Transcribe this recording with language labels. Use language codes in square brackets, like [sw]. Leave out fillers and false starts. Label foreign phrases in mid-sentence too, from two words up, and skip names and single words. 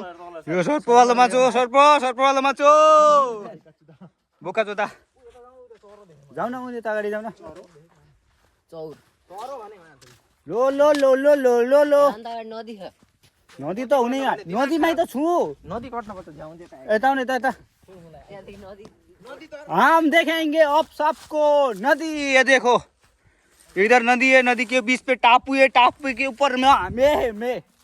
[ne] यो सर्पवाला माछो सर्पवाला माछो बोका जोता जाऊ न उनी अगाडि जाऊ न चौर लो लो लो लो लो लो लो अन्त अगाडि नदी छ नदी त हुने नदीमै त छु नदी कट्न पर्छ झ्याउँदै यता यता यता त्यहाँदेखि नदी [hi] हम देखेंगे अब सबको नदी ये देखो इधर नदी है नदी के बीच पे टापू है टापू के ऊपर में